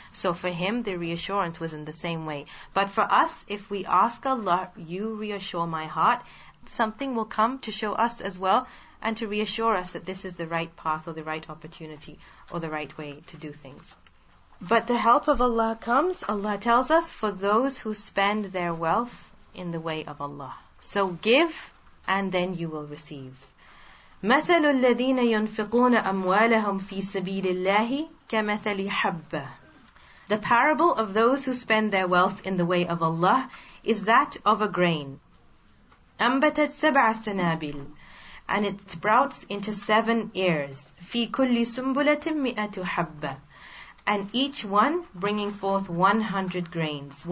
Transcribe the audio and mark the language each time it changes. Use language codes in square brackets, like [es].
[en] So for him, the reassurance was in the same way. But for us, if we ask Allah, you reassure my heart, something will come to show us as well, and to reassure us that this is the right path, or the right opportunity, or the right way to do things. But the help of Allah comes, Allah tells us, for those who spend their wealth in the way of Allah. So give, and then you will receive. [ar] مثل الذين ينفقون أموالهم في سبيل الله كمثل حبة. [en] The parable of those who spend their wealth in the way of Allah is that of a grain. [ar] أنبتت 7 سنابل, [en] and it sprouts into 7 ears. [ar] في كل سنبلة 100 حبة, [en] and each one bringing forth 100 grains.